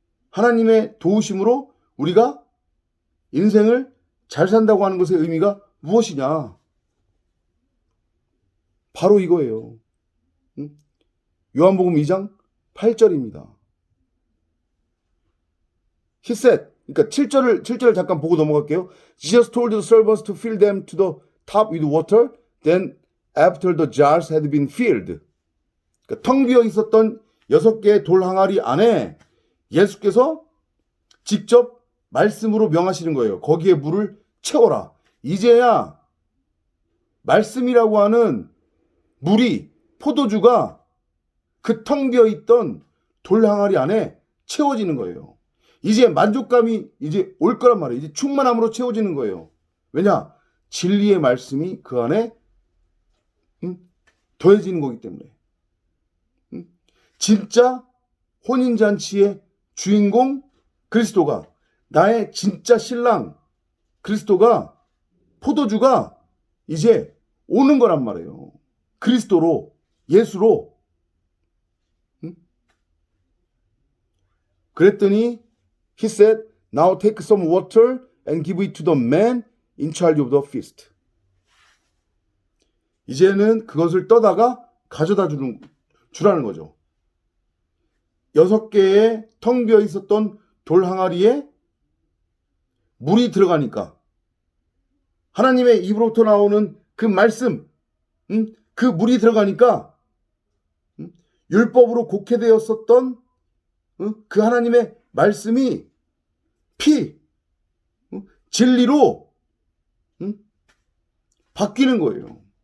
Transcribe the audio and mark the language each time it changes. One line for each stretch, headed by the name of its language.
Korean: 하나님의 도우심으로 우리가 인생을 잘 산다고 하는 것의 의미가 무엇이냐? 바로 이거예요. 요한복음 2장 8절입니다.
English: He said,
Korean: 그러니까 7절을 잠깐 보고 넘어갈게요.
English: Jesus told the servants to fill them to the top with water. Then after the jars had been filled.
Korean: 그러니까 텅 비어 있었던 6개의 돌 항아리 안에 예수께서 직접 말씀으로 명하시는 거예요. 거기에 물을 채워라. 이제야 말씀이라고 하는 물이, 포도주가 그 텅 비어 있던 돌 항아리 안에 채워지는 거예요. 이제 만족감이 이제 올 거란 말이에요. 이제 충만함으로 채워지는 거예요. 왜냐? 진리의 말씀이 그 안에 더해지는 거기 때문에. 진짜 혼인잔치의 주인공 그리스도가, 나의 진짜 신랑 그리스도가, 포도주가 이제 오는 거란 말이에요. 그리스도로, 예수로. 그랬더니
English: He said, now take some water and give it to the man in charge of the feast.
Korean: 이제는 그것을 떠다가 가져다 주라는 거죠. 6개의 텅 비어 있었던 돌 항아리에 물이 들어가니까 하나님의 입으로부터 나오는 그 말씀, 그 물이 들어가니까 율법으로 곡해되었었던 그 하나님의 말씀이 진리로 바뀌는 거예요.